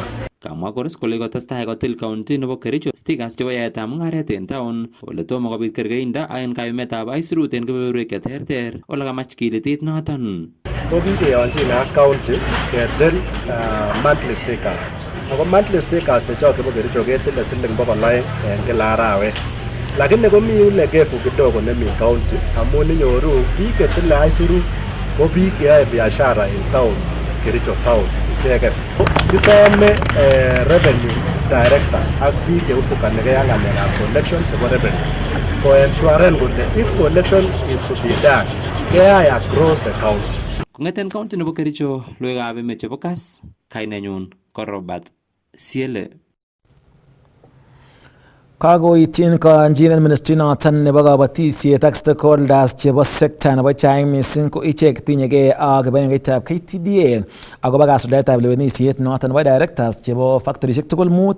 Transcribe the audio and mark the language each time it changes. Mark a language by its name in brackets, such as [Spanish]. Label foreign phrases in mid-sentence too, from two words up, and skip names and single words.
[Kalenjin] Kamwa Koros kole kotestai kotil county nebo Kericho stickers chebo yaetab mung'aret en town ole tomo kobit kergeindo en kayumetab aisurut en kebeberwek cheterter ole kamach kilitit noton. Ko kikeyonjin ak county ketil [English] monthly stickers. [Kalenjin] Ako [English] monthly stickers [Kalenjin] chechok chebo Kericho ketile siling 200 en kila arawet. Lakini komi ule [Swahili] kefu kidogo [Kalenjin] nemi county amun inyoru biik ketile aisurut ko biik cheyoe biashara en town Kericho town icheket. Kisome [English] revenue director [Kalenjin] ak biik cheusikanigei ak ng'alekab collection chebo revenue ko ensure kole [English] if collection is to be done [Kalenjin] keyai [English] across the county. [Kalenjin] Kong'eten county nebo Kericho logoiwekab emet chebo Kass, kainenyun ko Robert Siele. Kagoityin kanjinet ministry noton nebo kabatisiet ak stakeholders chebo sekta nebo chaik missing ko ichek tinyegei ak kibagengeitab KTDA akobo kasuldaetab lewenisiet noton nebo directors chebo factorisiek tugul mut.